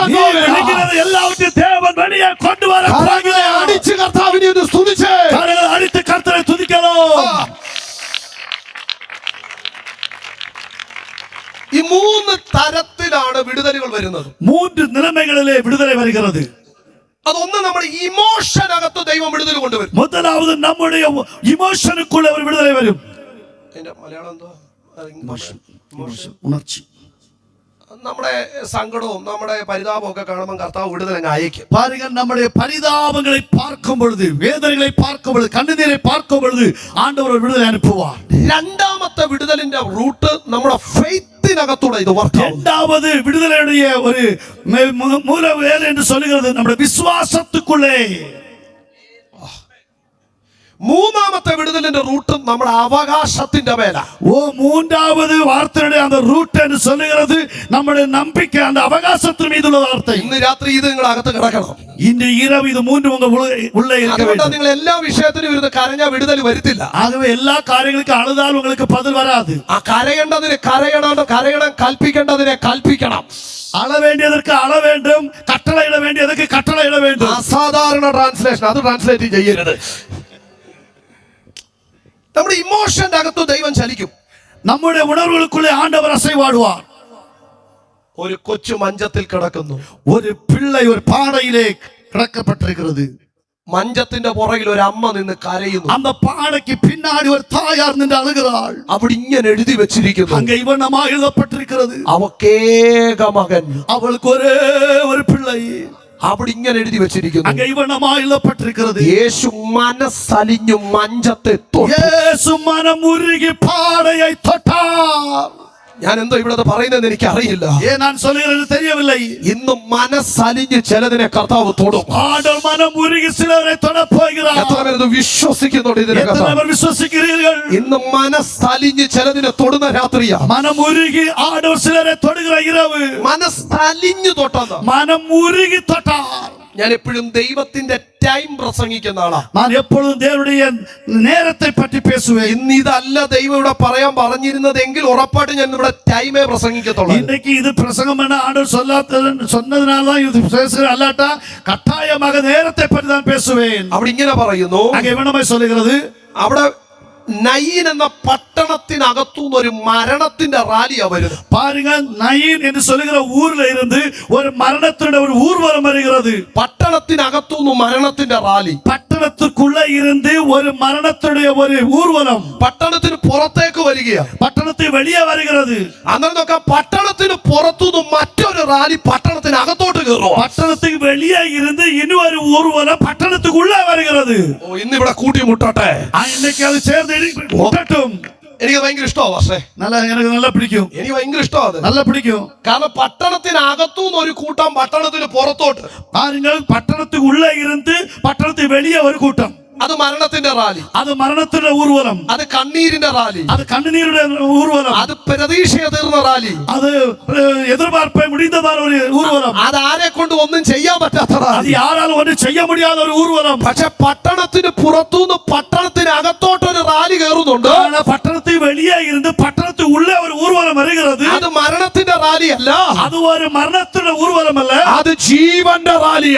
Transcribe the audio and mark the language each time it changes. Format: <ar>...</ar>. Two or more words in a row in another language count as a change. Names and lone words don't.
<ta>நீ</ta> <ml>പോകുകയാ.</ml> <ta>விழுங்கினதை எல்லாவற்றையும் தேவன் வெளியே கொண்டு வர</ta> <ml>കരങ്ങളെ</ml> <ta>போகிறார்.</ta> <ml>അടിച്ച് കർത്താവിനെ ഒന്ന് സ്തുതിച്ചേ.</ml> <ta>கரங்களை அடித்து கர்த்தரை துதிக்கலாம்.</ta> <ml>ഈ 3 തരത്തിലാണ് വിടുതലുകൾ വരുന്നത്.</ml> <ta>3 நிலைமைகளிலே விடுதலை வருகிறது.</ta> <ml>അതൊന്ന് നമ്മുടെ ഇമോഷൻ അകത്ത് ദൈവം വിടുതൽ കൊണ്ടുവരും.</ml> <ta>முதலாவது நம்முடைய இமோஷனுக்குள்ள ஒரு விடுதலை வரும்.</ta> <ml>അതിന്റെ മലയാളം എന്തോ?</ml> <ta>உணர்ச்சி.</ta> <ml>നമ്മുടെ സങ്കടവും നമ്മുടെ പരിതാപവും ഒക്കെ കാണുമ്പോൾ കർത്താവ് വിടുതൽ അങ്ങ് അയക്കും.</ml> <ta>பாருங்கள், நம்முடைய பரிதாபங்களை பார்க்கும் பொழுது, வேதனைகளை பார்க்கும் பொழுது, கண்ணீரை பார்க்கும் பொழுது ஆண்டவர் ஒரு விடுதலை அனுப்புவார்.</ta> <ml>രണ്ടാമത്തെ വിടുതലിന്റെ റൂട്ട് നമ്മുടെ ഫെയ്ത്തിനകത്തൂടെ ഇത് വർക്കാവും.</ml> <ta>இரண்டாவது விடுதலையுடைய ஒரு மூல வேலை என்று சொல்லுகிறது நம்முடைய விசுவாசத்துக்குள்ளே.</ta> <ml>മൂന്നാമത്തെ വിടുതലിന്റെ റൂട്ട് നമ്മുടെ അവകാശത്തിന്റെ മേല.</ml> <ta>மூன்றாவது வார்த்தையுடைய அந்த ரூட் என்று சொல்லுகிறது நம்முடைய நம்பிக்கை அந்த அவகாசத்தின் மீது உள்ள வார்த்தை.</ta> <ml>ഇന്ന് രാത്രി ഇത് നിങ്ങൾ അകത്ത് കിടക്കണം.</ml> <ta>இந்த இரவு இது மூன்று உங்க உள்ளே இருக்க</ta> <ml>അതുകൊണ്ട്</ml> <ta>வேண்டும்.</ta> <ml>നിങ്ങൾ എല്ലാ വിഷയത്തിനും ഇരുന്ന് കരഞ്ഞാ വിടുതൽ വരുത്തില്ല.</ml> <ta>ஆகவே எல்லா காரியங்களுக்கும் அழுதால் உங்களுக்கு பதில் வராது.</ta> <ml>ആ കരയേണ്ടതിന് കരയണം, കൽപ്പിക്കേണ്ടതിനെ കൽപ്പിക്കണം.</ml> <ta>அழ வேண்டியதற்கு அழ வேண்டும், கட்டளையிட வேண்டியதற்கு கட்டளையிட வேண்டும்.</ta> <ml>അസാധാരണ ട്രാൻസ്ലേഷൻ അത് ട്രാൻസ്ലേറ്റ് ചെയ്യരുത്. നമ്മുടെ ഇമോഷന്റെ അകത്ത് ദൈവം ചലിക്കും.</ml> <ta>நம்முடைய உணர்வுகளுக்குள்ளே ஆண்டவர் அசைவாடுவார்.</ta> <ml>ഒരു കൊച്ചു മഞ്ചത്തിൽ കിടക്കുന്നു.</ml> <ta>ஒரு பிள்ளை ஒரு பாடையிலே கிடக்கப்பட்டிருக்கிறது.</ta> <ml>മഞ്ചത്തിന്റെ പുറകിൽ ഒരു അമ്മ നിന്ന് കരയുന്നു.</ml> <ta>அந்த பாடைக்கு பின்னாடி ஒரு தாயார் நின்று அழுகிறாள்.</ta> <ml>അവിടെ ഇങ്ങനെ എഴുതി വെച്ചിരിക്കുന്നു,</ml> <ta>அங்கே இவனமாக எழுதப்பட்டிருக்கிறது,</ta> <ml>അവക്കേക മകൻ.</ml> <ta>அவளுக்கு ஒரே ஒரு பிள்ளை.</ta> <ml>അവിടെ ഇങ്ങനെ എഴുതി വെച്ചിരിക്കുന്നു,</ml> <ta>அங்கே இவனமாக எழுதப்பட்டிருக்கிறது.</ta> <ml>യേശു മനസ്സലിഞ്ഞു മഞ്ചത്തെ തൊട്ടു.</ml> <ta>இயேசு மனம் உருகி பாடையை தொட்டார்.</ta> <ml>ഞാൻ എന്തോ ഇവിടെ പറയുന്നതെന്ന് എനിക്ക് അറിയില്ല.</ml> <ta>ஏன் நான் சொல்லுகிறது தெரியவில்லை.</ta> <ml>ഇന്ന് മനസ്സലിഞ്ഞ് ചിലതിനെ കർത്താവ് തൊടും.</ml> <ta>ஆண்டவர் மனம் உருகி சிலரை தொடப் போகிறார்.</ta> <ml>എത്ര പേര് ഇത് വിശ്വസിക്കുന്നുണ്ട്? ഇതിനെ</ml> <ta>எத்தனை</ta> <ml>കർത്താവ്</ml> <ta>பேர் விசுவாசிக்கிறீர்கள்?</ta> <ml>ഇന്ന് മനസ്സലിഞ്ഞ് ചിലതിനെ തൊടുന്ന രാത്രിയാ.</ml> <ta>மனம் உருகி ஆண்டவர் சிலரை தொடுகிற இரவு.</ta> <ml>മനസ്സലിഞ്ഞു തൊട്ടെന്ന്.</ml> <ta>மனம் உருகி தொட்டார்.</ta> <ml>ഞാൻ എപ്പോഴും ദൈവത്തിന്റെ ടൈം പ്രസംഗിക്കുന്ന ആളാ.</ml> <ta>நான் எப்பொழுதும் தேவனுடைய நேரத்தை பற்றி பேசுவேன்.</ta> <ml>ഇന്ന് ഇതല്ല ദൈവം ഇവിടെ പറയാൻ പറഞ്ഞിരുന്നതെങ്കിൽ ഉറപ്പായിട്ട് ഞാൻ ഇവിടെ ടൈമേ പ്രസംഗിക്കത്തുള്ളൂ.</ml> <ta>இன்னைக்கு இது பிரசங்கம் என்ன ஆண்டவர் சொன்னதுனால தான் இது பேசுகிறேன். அல்லாட்டா கட்டாயமாக நேரத்தை பற்றி தான் பேசுவேன்.</ta> <ml>അവിടെ ഇങ്ങനെ പറയുന്നു,</ml> <ta>அங்கே இவனமாய் சொல்லுகிறது,</ta> <ml>അവിടെ നയീൻ എന്ന പട്ടണത്തിനകത്തുനിന്ന് ഒരു മരണത്തിന്റെ റാലിയാ വരുന്നത്.</ml> <ta>பாருங்க, நயீன் என்று சொல்லுகிற ஊர்ல இருந்து ஒரு மரணத்துடைய ஒரு ஊர்வலம் வருகிறது.</ta> <ml>പട്ടണത്തിനകത്തുനിന്ന് മരണത്തിന്റെ റാലി.</ml> <ta>பட்டணத்துக்குள்ள இருந்து ஒரு மரணத்துடைய ஒரு ஊர்வலம்</ta> <ml>പട്ടണത്തിന് പുറത്തേക്ക് വരികയാ.</ml> <ta>பட்டணத்தை வெளியே வருகிறது.</ta> <ml>അന്നേരം നോക്കാം, പട്ടണത്തിന് പുറത്തുനിന്ന് മറ്റൊരു റാലി പട്ടണത്തിനകത്തോട്ട് കയറും.</ml> <ta>பட்டணத்துக்கு வெளியே இருந்து இன்னொரு ஊர்வலம் பட்டணத்துக்குள்ள வருகிறது.</ta> <ml>ഓ, ഇന്ന് ഇവിടെ കൂട്ടിമുട്ടട്ടെ.</ml> <ta>இன்னைக்கு அது சேர்ந்து முட்டட்டும்.</ta> <ml>എനിക്ക് ഭയങ്കര ഇഷ്ടമാണ്. പക്ഷേ</ml> <ta>எனக்கு நல்லா பிடிக்கும்.</ta> <ml>എനിക്ക് ഭയങ്കര ഇഷ്ടമാണ് അത്.</ml> <ta>நல்லா பிடிக்கும்.</ta> <ml>കാരണം പട്ടണത്തിനകത്തുനിന്ന് ഒരു കൂട്ടം പട്ടണത്തിന് പുറത്തോട്ട്.</ml> <ta>பாருங்கள், பட்டணத்துக்கு உள்ள இருந்து பட்டணத்துக்கு வெளியே ஒரு கூட்டம்.</ta> <ml>അത് മരണത്തിന്റെ റാലി.</ml> <ta>அது மரணத்துடைய ஊர்வலம்.</ta> <ml>അത് കണ്ണീരിന്റെ റാലി.</ml> <ta>அது கண்ணீருடைய ஊர்வலம்.</ta> <ml>അത് പ്രതീക്ഷയെ തീർന്ന റാലി.</ml> <ta>அது எதிர்பார்ப்பை முடிந்ததான ஒரு ஊர்வலம்.</ta> <ml>അത് ആരെ കൊണ്ട് ഒന്നും ചെയ്യാൻ പറ്റാത്ത</ml> <ta>அது</ta> <ml>റാലി.</ml> <ta>யாராலும் ஒன்றும் செய்ய முடியாத ஒரு ஊர்வலம்.</ta> <ml>പക്ഷെ പട്ടണത്തിന് പുറത്തുനിന്ന് പട്ടണത്തിനകത്തോട്ടൊരു റാലി കയറുന്നുണ്ട്.</ml> <ta>ஆனா பட்டணத்துக்கு வெளியே இருந்து பட்டணத்துக்கு உள்ளே ஒரு ஊர்வலம் வருகிறது.</ta> <ml>അത് മരണത്തിന്റെ റാലി അല്ല,</ml> <ta>அது ஒரு மரணத்துடைய ஊர்வலம் அல்ல,</ta> <ml>അത് ജീവന്റെ റാലിയാ.</ml>